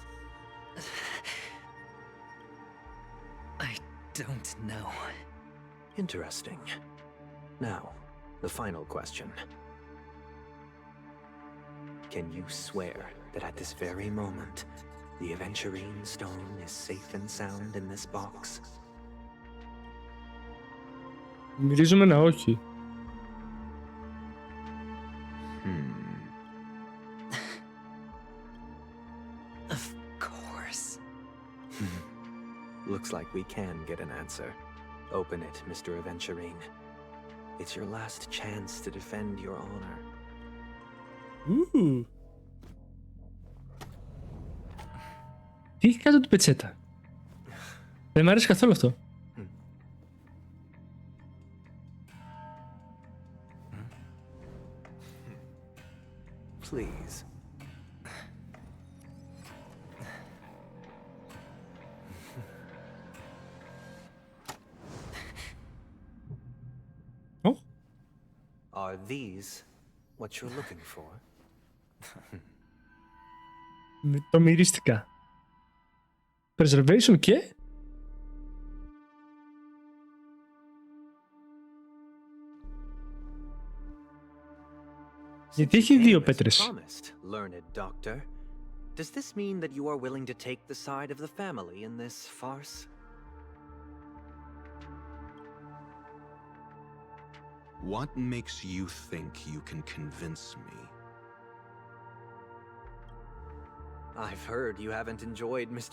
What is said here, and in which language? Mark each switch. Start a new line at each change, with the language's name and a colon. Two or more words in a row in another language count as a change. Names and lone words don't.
English: I don't know. Interesting. Now, the final question. Can you swear that at this very moment, the Aventurine stone is safe and sound in this box?
Greek: Μυρίζουμε να όχι.
English: Of course. Looks like we can get an answer. Open it, Mr. Aventurine. It's your last chance to defend your honor.
Greek: Ου. Τι έχει κάτω την πετσέτα. Δεν μ' αρέσει καθόλου αυτό.
English: Please.
Greek: Ω,
English: Are these what you're looking for?
Greek: το μυρίστηκα. Preservation και... Γιατί έχει δύο
English: As
Greek: πέτρες.
English: promised, learned doctor. Does this mean that you are willing to take the side of the family in this farce? What makes you think you can convince me? I've heard you haven't enjoyed Mr.